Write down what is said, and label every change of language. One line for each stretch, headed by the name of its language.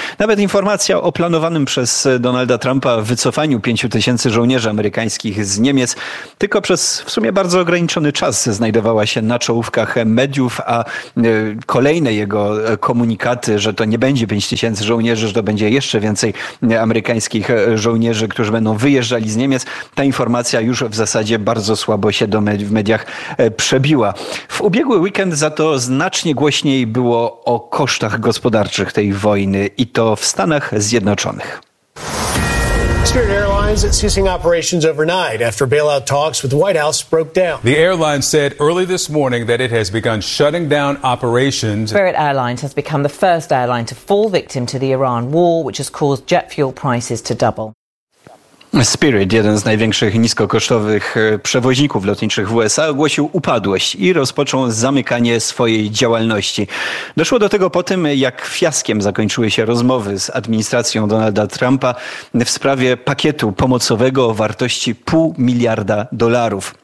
Polish: Nawet informacja o planowanym przez Donalda Trumpa wycofaniu 5 tysięcy żołnierzy amerykańskich z Niemiec tylko przez w sumie bardzo ograniczony czas znajdowała się na czołówkach mediów, a kolejne jego komunikaty, że to nie będzie 5 tysięcy żołnierzy, że to będzie jeszcze więcej amerykańskich żołnierzy, którzy będą wyjeżdżali z Niemiec, ta informacja już w zasadzie bardzo słabo się w mediach przebiła. W ubiegły weekend za to znacznie głośniej było o kosztach gospodarczych tej wojny i to w Stanach Zjednoczonych.
English: Spirit Airlines is ceasing operations overnight after bailout talks with the White House broke down. The airline said early this morning that it has begun shutting down operations. Spirit Airlines has become the first airline to fall victim to the Iran war, which has caused jet fuel prices to double.
Polish: Spirit, jeden z największych niskokosztowych przewoźników lotniczych w USA, ogłosił upadłość i rozpoczął zamykanie swojej działalności. Doszło do tego po tym, jak fiaskiem zakończyły się rozmowy z administracją Donalda Trumpa w sprawie pakietu pomocowego o wartości $500 milionów.